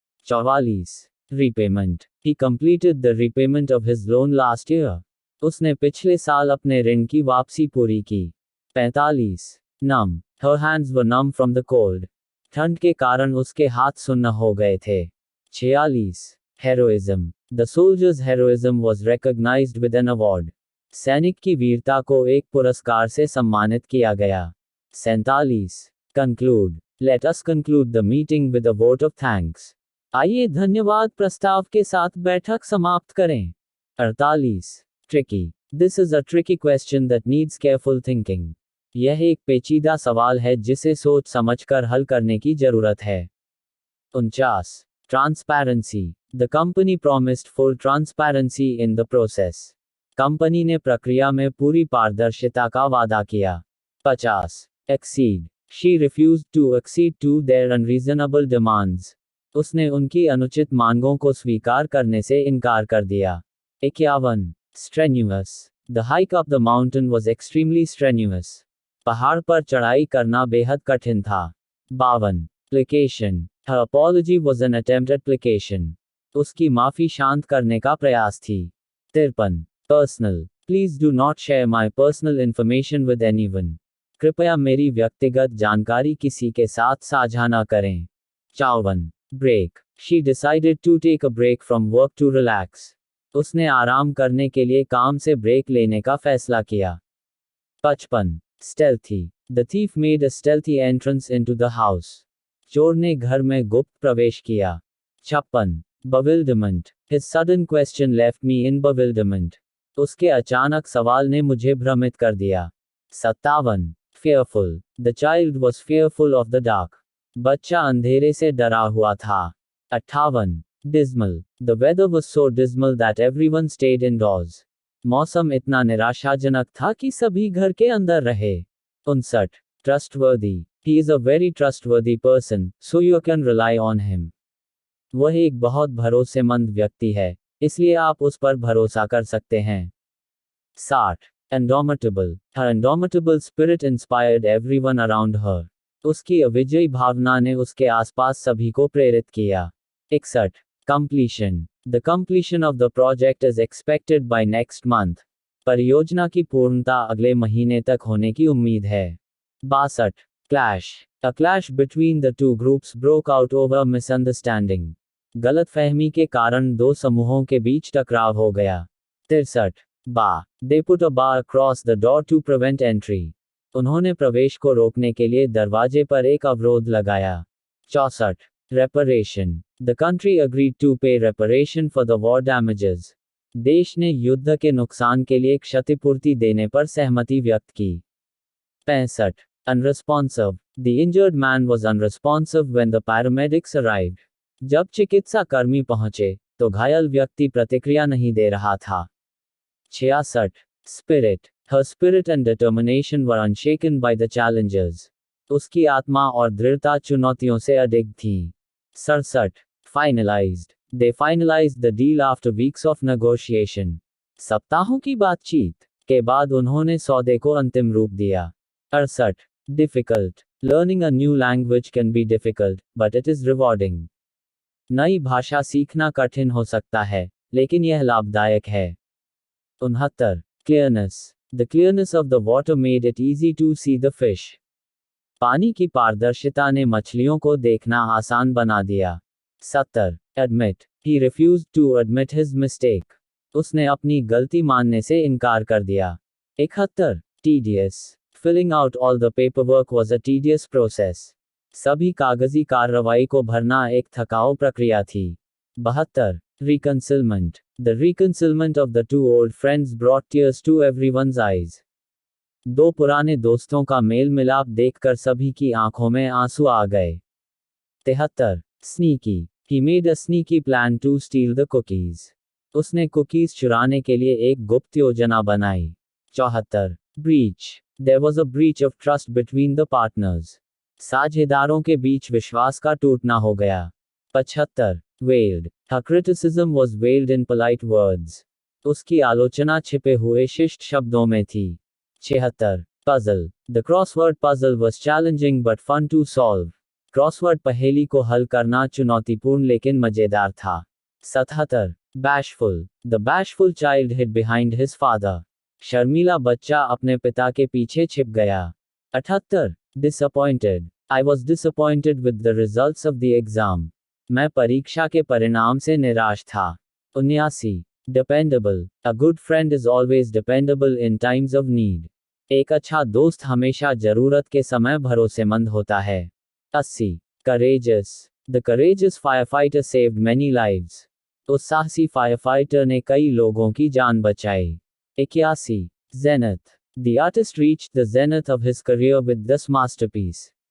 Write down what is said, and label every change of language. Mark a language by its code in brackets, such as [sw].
[en] 44. Repayment. He completed the repayment of his loan last year. [hi] उसने पिछले साल अपने ऋण की वापसी पूरी की। [en] 45. Numb. Her hands were numb from the cold. [hi] ठंड के कारण उसके हाथ सुन्न हो गए थे। [en] 46. Heroism. The soldier's heroism was recognized with an award. [hi] सैनिक की वीरता को एक पुरस्कार से सम्मानित किया गया। [en] 47. Conclude. Let us conclude the meeting with a vote of thanks. [hi] आइए धन्यवाद प्रस्ताव के साथ बैठक समाप्त करें। [en] 48. Tricky. This is a tricky question that needs careful thinking. [hi] यह एक पेचीदा सवाल है जिसे सोच समझकर हल करने की जरूरत है। [en] 49. Transparency. The company promised full transparency in the process. [hi] Company ने प्रक्रिया में पूरी पारदर्शिता का वादा किया। [en] 50. Accede. She refused to accede to their unreasonable demands. [hi] उसने उनकी अनुचित मांगों को स्वीकार करने से इनकार कर दिया। [en] 51. Strenuous. The hike up the mountain was extremely strenuous. [hi] पहाड़ पर चढ़ाई करना बेहद कठिन था। [en] 52. Placation. Her apology was an attempt at placation. [hi] उसकी माफी शांत करने का प्रयास थी। [en] 53. Personal. Please do not share my personal information with anyone. [hi] कृपया मेरी व्यक्तिगत जानकारी किसी के साथ साझा न करें। [en] 54. Break. She decided to take a break from work to relax. [hi] उसने आराम करने के लिए काम से ब्रेक लेने का फैसला किया। [en] 55. Stealthy. The thief made a stealthy entrance into the house. [hi] चोर ने घर में गुप्त प्रवेश किया। [en] 56. Bewilderment. His sudden question left me in bewilderment. [hi] उसके अचानक सवाल ने मुझे भ्रमित कर दिया। [en] 57. Fearful. The child was fearful of the dark. [hi] बच्चा अंधेरे से डरा हुआ था। [en] 58. Dismal. The weather was so dismal that everyone stayed indoors. [hi] मौसम इतना निराशाजनक था कि सभी घर के अंदर रहे। [en] 59. Trustworthy. He is a very trustworthy person, so you can rely on him. [hi] वह एक बहुत भरोसेमंद व्यक्ति है, इसलिए आप उस पर भरोसा कर सकते हैं। [en] 60. Indomitable. Her indomitable spirit inspired everyone around her. [hi] उसकी अविजयी भावना ने उसके आसपास सभी को प्रेरित किया। [en] 61. Completion. The completion of the project is expected by next month. [hi] परियोजना की पूर्णता अगले महीने तक होने की उम्मीद है। [en] 62. Clash. A clash between the two groups broke out over misunderstanding. [hi] गलतफहमी के कारण दो समूहों के बीच टकराव हो गया। [en] 63. Bar. They put a bar across the door to prevent entry. [hi] उन्होंने प्रवेश को रोकने के लिए दरवाजे पर एक अवरोध लगाया। [en] 64. Reparation. The country agreed to pay reparation for the war damages. [hi] देश ने युद्ध के नुकसान के लिए क्षतिपूर्ति देने पर सहमति व्यक्त की। [en] 65. Unresponsive. The injured man was unresponsive when the paramedics arrived. [hi] जब चिकित्सा कर्मी पहुंचे, तो घायल व्यक्ति प्रतिक्रिया नहीं दे रहा था। [en] 66. Spirit. Her spirit and determination were unshaken by the challenges. [hi] उसकी आत्मा और दृढ़ता चुनौतियों से अडिग थीं। [en] 67. Finalized. They finalized the deal after weeks of negotiation. [hi] सप्ताहों की बातचीत के बाद उन्होंने सौदे को अंतिम रूप दिया। [en] 68. Difficult. Learning a new language can be difficult, but it is rewarding. [hi] नई भाषा सीखना कठिन हो सकता है, लेकिन यह लाभदायक है। 69. [en] Clearness. The clearness of the water made it easy to see the fish. [hi] पानी की पारदर्शिता ने मछलियों को देखना आसान बना दिया। [en] 70. Admit. He refused to admit his mistake. [hi] उसने अपनी गलती मानने से इनकार कर दिया। [en] 71. Tedious. Filling out all the paperwork was a tedious process. [hi] सभी कागजी कार्रवाई को भरना एक थकाऊ प्रक्रिया थी। [en] 72. Reconciliation. The reconciliation of the two old friends brought tears to everyone's eyes. [hi] दो पुराने दोस्तों का मेल मिलाप देखकर सभी की आंखों में आंसू आ गए। [en] 73. Sneaky. He made a sneaky plan to steal the cookies. [hi] उसने कुकीज चुराने के लिए एक गुप्त योजना बनाई। [en] 74. Breach. There was a breach of trust between the partners. [hi] साझेदारों के बीच विश्वास का टूटना हो गया। [en] 75. Veiled. Her criticism was veiled in polite words. [hi] उसकी आलोचना छिपे हुए शिष्ट शब्दों में थी। [en] 76. Puzzle. The crossword puzzle was challenging but fun to solve. [hi] Crossword पहेली को हल करना चुनौतीपूर्ण लेकिन मजेदार था। [en] 77. Bashful. The bashful child hid behind his father. [hi] शर्मीला बच्चा अपने पिता के पीछे छिप गया। [en] 78. Disappointed. I was disappointed with the results of the exam. [hi] मैं परीक्षा के परिणाम से निराश था। [en] 79. Dependable. A good friend is always dependable in times of need. [hi] एक अच्छा दोस्त हमेशा जरूरत के समय भरोसेमंद होता है। [en] 80. Courageous. The courageous firefighter saved many lives. [hi] उस साहसी फायरफाइटर ने कई लोगों की जान बचाई। [en] 81. Zenith. The artist reached the zenith of his career with this masterpiece.